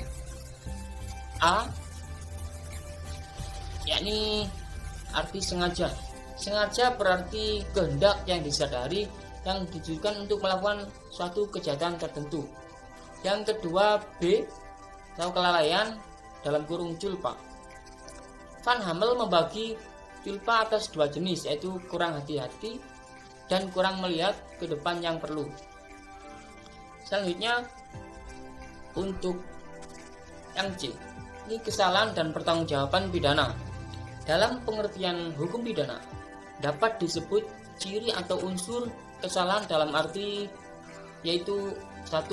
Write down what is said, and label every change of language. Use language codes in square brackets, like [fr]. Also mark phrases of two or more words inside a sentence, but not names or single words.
[id] A, yakni arti sengaja. Sengaja berarti kehendak yang disadari yang ditujukan untuk melakukan suatu kejahatan tertentu. Yang kedua, B atau kelalaian dalam kurung culpa. Van Hammel membagi culpa atas dua jenis, yaitu kurang hati-hati dan kurang melihat ke depan yang perlu. Selanjutnya untuk yang C, ini kesalahan dan pertanggungjawaban pidana. Dalam pengertian hukum pidana dapat disebut ciri atau unsur kesalahan dalam arti yaitu 1.